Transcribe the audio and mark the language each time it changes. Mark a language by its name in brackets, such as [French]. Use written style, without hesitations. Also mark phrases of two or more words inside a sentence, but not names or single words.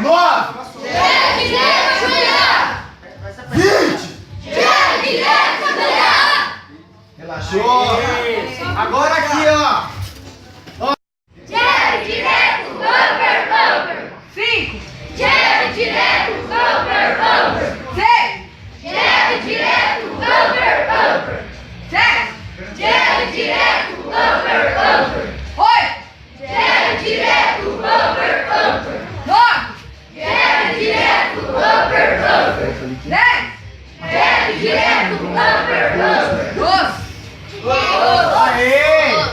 [Portuguese] 9, 20. Relaxou. Agora aqui, ó. 5, direto, over, over, 6, direto, over, over, 7, direto, over, over, 8, direto, over, over, 9, direto, over, over, 10, direto, over, over, 12. Aê!